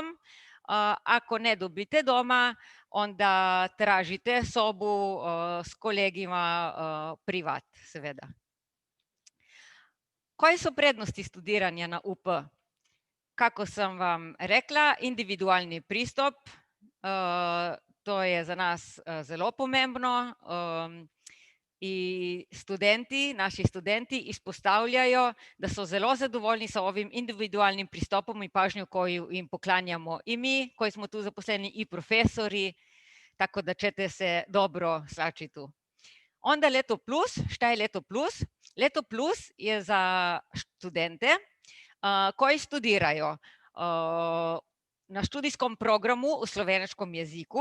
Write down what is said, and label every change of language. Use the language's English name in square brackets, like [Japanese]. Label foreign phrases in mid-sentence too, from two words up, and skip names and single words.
[Serbian] Ako ne dobite doma, onda tražite sobu s kolegima privat, seveda. Koje su prednosti studiranja na UP? Kako sam vam rekla, individualni pristup, to je za nas [Slovenian] zelo pomembno [Serbian] i naši [Slovenian] študenti izpostavljajo, da so zelo zadovoljni [Serbian] sa ovim individualnim pristopom i pažnjo koju im poklanjamo i mi, koji smo tu zaposleni, i profesori, tako da ćete se dobro slaći tu. Onda Leto Plus. Šta je Leto Plus? Leto Plus je za študente koji studiraju na študijskom programu u slovenačkom jeziku,